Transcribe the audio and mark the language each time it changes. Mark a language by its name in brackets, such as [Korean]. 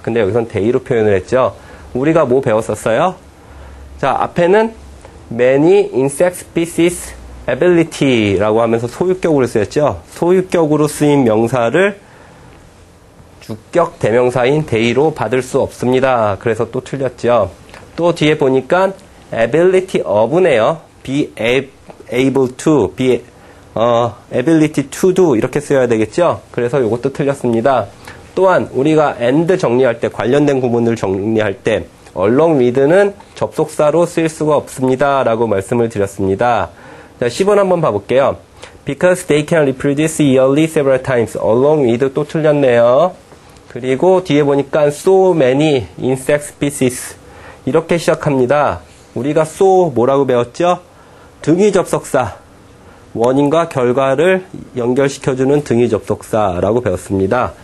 [Korean] 근데 여기선 they로 표현을 했죠. 우리가 뭐 배웠었어요? 자, 앞에는 [English] many insect species [Korean] ability라고 하면서 소유격으로 쓰였죠. 소유격으로 쓰인 명사를 주격 대명사인 they로 받을 수 없습니다. 그래서 또 틀렸죠. 또 뒤에 보니까 ability of네요. [English] be able to, ability to do [Korean] 이렇게 써야 되겠죠. 그래서 이것도 틀렸습니다. 또한 우리가 and 정리할 때, 관련된 구문을 정리할 때 along with는 접속사로 쓰일 수가 없습니다 라고 말씀을 드렸습니다. 자, 10번 한번 봐볼게요. [English] Because they can reproduce yearly several times. [Korean] along with 또 틀렸네요. 그리고 뒤에 보니까 [English] so many insect species [Korean] 이렇게 시작합니다. 우리가 so 뭐라고 배웠죠? 등위 접속사, 원인과 결과를 연결시켜주는 등위 접속사라고 배웠습니다.